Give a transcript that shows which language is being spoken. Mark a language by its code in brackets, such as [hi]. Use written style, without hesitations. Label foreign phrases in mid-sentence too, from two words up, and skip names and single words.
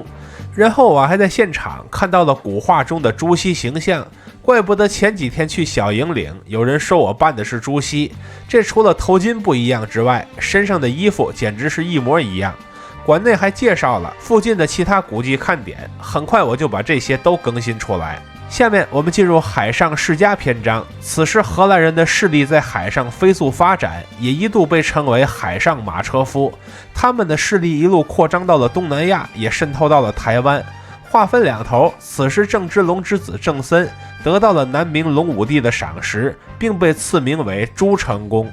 [zh] 然後我還在現場看到了古畫中的朱熹形象，怪不得前幾天去小營嶺，有人說我扮的是朱熹。這除了頭巾不一樣之外，身上的衣服簡直是一模一樣。馆內還介紹了附近的其他古蹟看點，很快我就把這些都更新出来。下面我們进入海上世家篇章。此时荷蘭人的勢力在海上飛速發展，也一度被稱為海上馬車夫。他們的勢力一路擴張到了東南亞，也滲透到了台灣。話分兩頭，此時鄭芝龍之子鄭森得到了南明隆武帝的賞識，並被賜名為朱成功。